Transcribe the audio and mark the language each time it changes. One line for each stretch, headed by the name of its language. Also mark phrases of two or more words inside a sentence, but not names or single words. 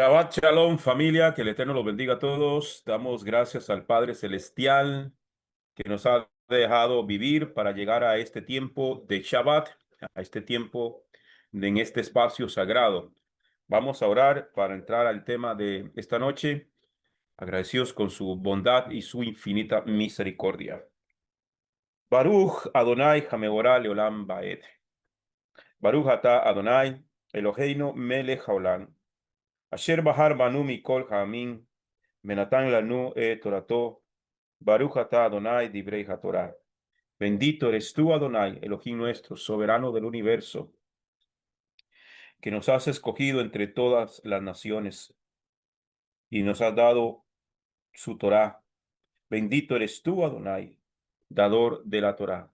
Hebrew: שבת שלום,
Spanish: familia, que el Eterno los bendiga a todos. Damos gracias al Padre Celestial que nos ha dejado vivir para llegar a este tiempo de Shabbat, a este tiempo en este espacio sagrado. Vamos a orar para entrar al tema de esta noche, agradecidos con su bondad y su infinita misericordia.
Hebrew: ברוך אדוני המבורך לעולם ועד. ברוך אתה אדוני אלוהינו מלך העולם. אשר בחר בנו מכל העמים ונתן לנו תורתו ברוך אתה אדוני דברי התורה.
Spanish: Bendito eres tú, Adonai, Elohim nuestro, soberano del universo, que nos has escogido entre todas las naciones y nos has dado su Torá. Bendito eres tú, Adonai, dador de la Torá.